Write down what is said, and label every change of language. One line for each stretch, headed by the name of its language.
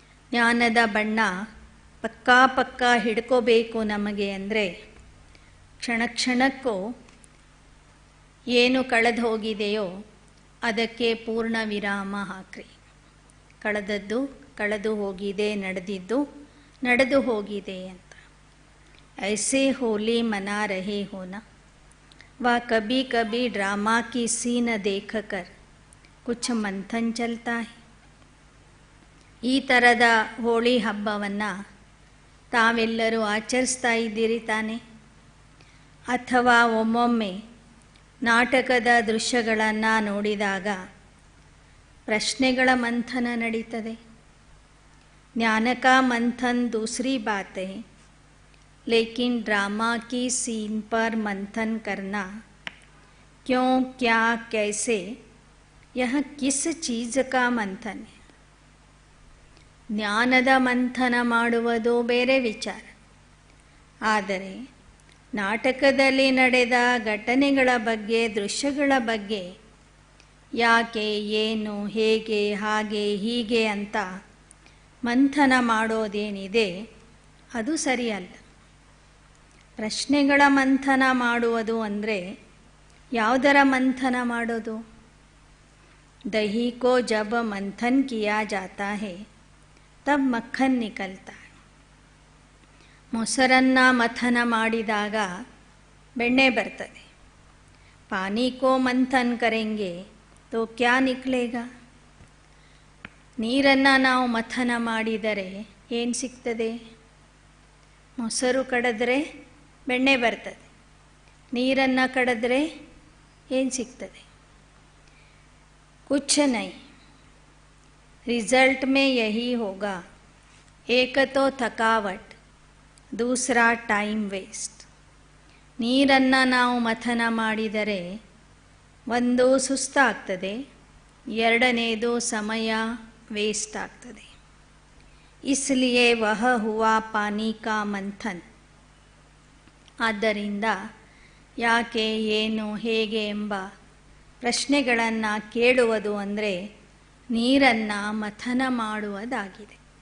Kannada: ಜ್ಞಾನದ ಬಣ್ಣ ಪಕ್ಕಾ ಹಿಡ್ಕೋಬೇಕು ನಮಗೆ ಅಂದರೆ ಕ್ಷಣ ಕ್ಷಣಕ್ಕೂ ಏನು ಕಳೆದು ಹೋಗಿದೆಯೋ ಅದಕ್ಕೆ ಪೂರ್ಣ ವಿರಾಮ ಹಾಕ್ರಿ. ಕಳೆದದ್ದು ಕಳೆದು ಹೋಗಿದೆ, ನಡೆದಿದ್ದು ನಡೆದು ಹೋಗಿದೆ ಅಂತ.
Hindi: ऐसे होली मना रहे हो ना, वह कभी कभी ड्रामा की सीन देखकर कुछ मंथन चलता है.
Kannada: ಈ ಥರದ ಹೋಳಿ ಹಬ್ಬವನ್ನು ತಾವೆಲ್ಲರೂ ಆಚರಿಸ್ತಾ ಇದ್ದೀರಿ ತಾನೆ? ಅಥವಾ ಒಮ್ಮೊಮ್ಮೆ ನಾಟಕದ ದೃಶ್ಯಗಳನ್ನು ನೋಡಿದಾಗ ಪ್ರಶ್ನೆಗಳ ಮಂಥನ ನಡೀತದೆ.
Hindi: ज्ञान का मंथन दूसरी बात है, लेकिन ड्रामा की सीन पर मंथन करना क्यों, क्या, कैसे, यह किस चीज़ का मंथन है?
Kannada: ಜ್ಞಾನದ ಮಂಥನ ಮಾಡುವುದು ಬೇರೆ ವಿಚಾರ. ಆದರೆ ನಾಟಕದಲ್ಲಿ ನಡೆದ ಘಟನೆಗಳ ಬಗ್ಗೆ, ದೃಶ್ಯಗಳ ಬಗ್ಗೆ ಯಾಕೆ, ಏನು, ಹೇಗೆ, ಹಾಗೆ, ಹೀಗೆ ಅಂತ ಮಂಥನ ಮಾಡೋದೇನಿದೆ ಅದು ಸರಿಯಲ್ಲ. ಪ್ರಶ್ನೆಗಳ ಮಂಥನ ಮಾಡುವುದು ಅಂದರೆ ಯಾವುದರ ಮಂಥನ ಮಾಡೋದು?
Hindi: दही को जब मंथन किया जाता है तब मक्खन निकलता है.
Kannada: ಮೊಸರನ್ನು ಮಥನ ಮಾಡಿದಾಗ ಬೆಣ್ಣೆ ಬರ್ತದೆ.
Hindi: पानी को मंथन करेंगे तो क्या निकलेगा?
Kannada: ನೀರನ್ನು ನಾವು ಮಥನ ಮಾಡಿದರೆ ಏನು ಸಿಗ್ತದೆ? ಮೊಸರು ಕಡಿದ್ರೆ ಬೆಣ್ಣೆ ಬರ್ತದೆ. ನೀರನ್ನು ಕಡಿದ್ರೆ ಏನು ಸಿಗ್ತದೆ?
Hindi: कुछ नहीं. रिजल्ट में यही होगा, एक तो थकावट, दूसरा टाइम वेस्ट.
Kannada: ನೀರನ್ನು ನಾವು ಮಥನ ಮಾಡಿದರೆ ಒಂದು ಸುಸ್ತಾಗ್ತದೆ, ಎರಡನೇದು ಸಮಯ ವೇಸ್ಟ್ ಆಗ್ತದೆ.
Hindi: इसलिए वह हुआ पानी का मंथन.
Kannada: ಆದ್ದರಿಂದ ಯಾಕೆ, ಏನು, ಹೇಗೆ ಎಂಬ ಪ್ರಶ್ನೆಗಳನ್ನು ಕೇಳುವುದು ಅಂದರೆ ನೀರನ್ನು ಮಥನ ಮಾಡುವುದಾಗಿದೆ.